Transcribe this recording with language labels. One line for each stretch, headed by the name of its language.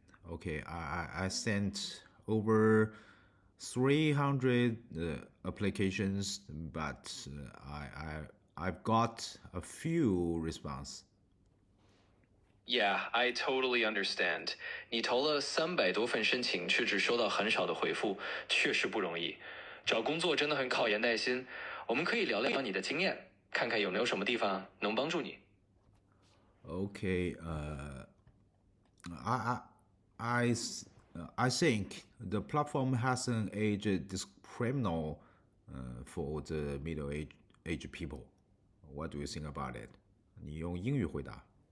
English: okay I sent over 300 applications, but I've got a few response. Yeah, I totally understand.
Chinese: 你投了300多份申请，却只收到很少的回复，确实不容易。找工作真的很考验耐心。我们可以聊聊你的经验，看看有没有什么地方能帮助你。
English: Okay, I, I, I think the platform has an age discriminal for the middle age people. What do you think about it?
Chinese: 你用英语回答。